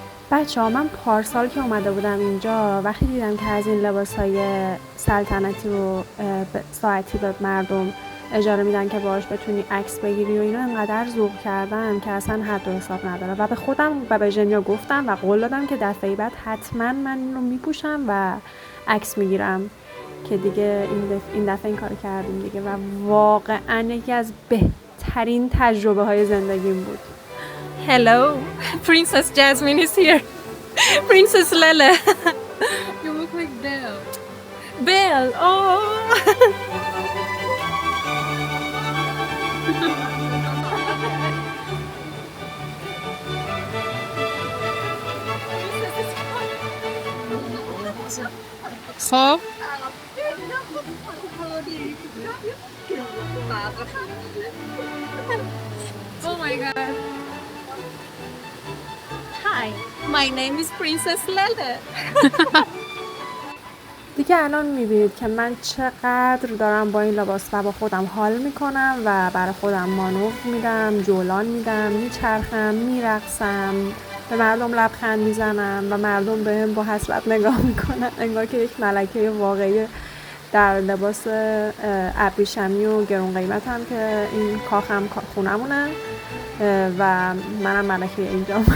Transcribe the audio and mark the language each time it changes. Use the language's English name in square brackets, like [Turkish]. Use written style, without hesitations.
[Persian] بچه‌ها من پارسال که اومده بودم اینجا وقتی دیدم که از این لباس‌های سلطنتی و ساعتی به مردم اجاره میدن که باهاش بتونی عکس بگیری و اینا، انقدر ذوق کردم که اصلا حد و حساب نداره و به خودم و به ژنیا گفتم و قول دادم که دفعه بعد حتما من این رو میپوشم و عکس میگیرم که دیگه این دفعه این کارو کردیم دیگه و واقعا یکی از بهترین تجربه های زندگیم بود. [English] Hello, Princess Jasmine is here. Princess Lele. You look like Belle. Belle, oh. خب Oh my god. Hi, my name is Princess Lele. [Persian] دیگه الان میبینید که من چقدر دارم با این لباس و با خودم حال میکنم و برای خودم مانور میدم، جولان میدم، میچرخم، میرقصم، به مردم لبخند میزنم و مردم بهم با حسرت نگاه میکنن انگار که یک ملکه واقعی در لباس ابریشمی و گرون قیمتم که این کاخم خونمونه و منم ملکه اینجا.